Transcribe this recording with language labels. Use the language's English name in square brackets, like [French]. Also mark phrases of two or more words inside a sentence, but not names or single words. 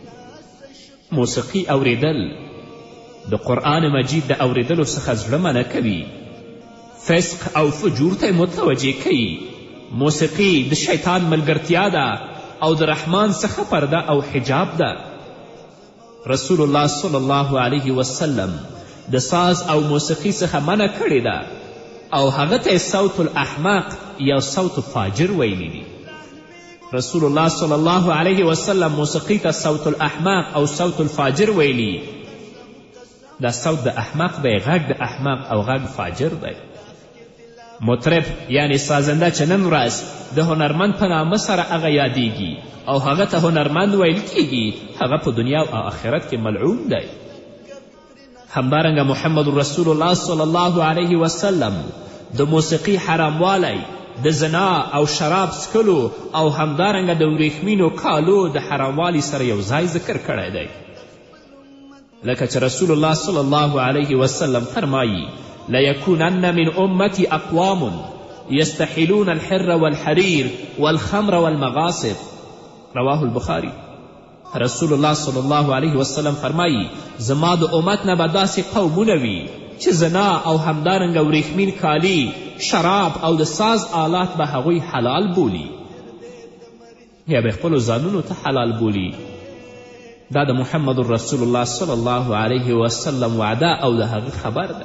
[Pashto] موسیقي اوریدل د قرآن مجید د اوریدلو څخه زړه منع کوي، فسق او فجور ته متوجه کوي. موسیقي د شیطان ملګرتیا ده او د رحمان څخه پرده او حجاب ده. رسول الله [Arabic] صلی الله علیه وسلم [Pashto] د ساز او موسیقي څخه منع کړې ده او هغه ته [Arabic] صوت الاحمق [Pashto] یا [Arabic] صوت فاجر [Pashto] ویلی دي. رسول الله [Arabic] صلی الله علیه وسلم [Pashto] موسیقي ته [Arabic] صوت الاحمق [Pashto] او [Arabic] صوت الفاجر [Pashto] ویلی. دا صوت د احمق دی، غږ د احمق او غږ فاجر دی. مطرب یعنی سازنده چې نن ورځ د هنرمند په نامه سره هغه یادیږي او هغه ته هنرمند ویل کیږي، هغه په دنیا او آخرت کې ملعون دی. همدارنګه محمد رسول الله [Arabic] صلی الله علیه وسلم [Pashto] د موسیقي حراموالی، د زنا او شراب څکلو او همدارنګه د وریښمینو کالو د حراموالي سره یو ځای ذکر کړی دی. لکه چې [Arabic] رسول الله صلی الله علیه وسلم فرمایي: لیکونن من امتی اقوام یستحلون الحر والحریر والخمر والمغاصب. رواه البخاری. [Pashto] رسول الله [Arabic] صلی الله علیه وسلم [Pashto] فرمایي: زما د امت نه به داسې قومونه وي چې زنا او همدارنګه وریښمین کالی، شراب او د ساز آلات به هغوی حلال بولي یا به خپلو ځانونو ته حلال بولي. دا د محمد رسول الله [Arabic] صلی الله علیه وسلم [Pashto] وعده او د هغه خبر دی.